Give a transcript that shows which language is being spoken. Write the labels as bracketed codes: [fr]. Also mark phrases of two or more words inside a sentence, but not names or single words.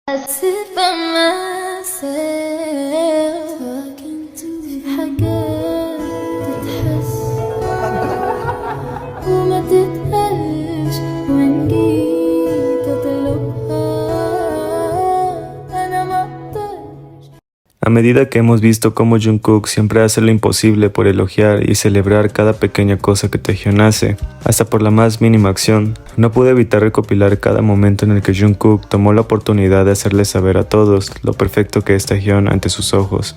[en] sit by myself talking to [ar] حاجات تتحس وما تتقالش وإن جيت أطلبها أنا ما أقدرش. [es] A medida que hemos visto cómo Jungkook siempre hace lo imposible por elogiar y celebrar cada pequeña cosa que Taehyung hace, hasta por la más mínima acción, no pude evitar recopilar cada momento en el que Jungkook tomó la oportunidad de hacerle saber a todos lo perfecto que es Taehyung ante sus ojos.